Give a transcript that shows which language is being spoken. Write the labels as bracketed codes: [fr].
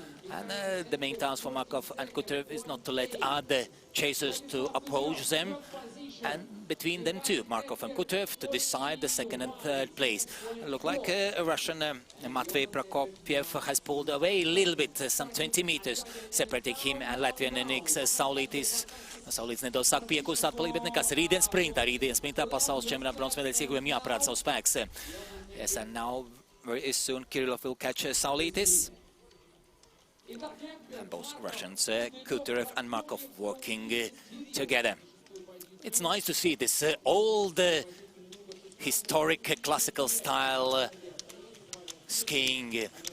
[en] And the main task for Markov and Kuterev is not to let other chasers to approach them. And between them two, Markov and Kuterev, to decide the second and third place. Look like a Russian, Matvey Prokopiev, has pulled away a little bit, some 20 meters, separating him and Latvian Niks Saulītis. [lv] Saulītis nedaudz sāk piekust atpalikt, bet nekas. Rītdien sprintā pasaules čempionāta bronzas medaļas ieguvējiem jāparāda savu spēks. [en] Yes, and now very soon Kirillov will catch Saulītis. And both Russians, Kuterev and Markov, working together. It's nice to see this old, historic, classical style skiing.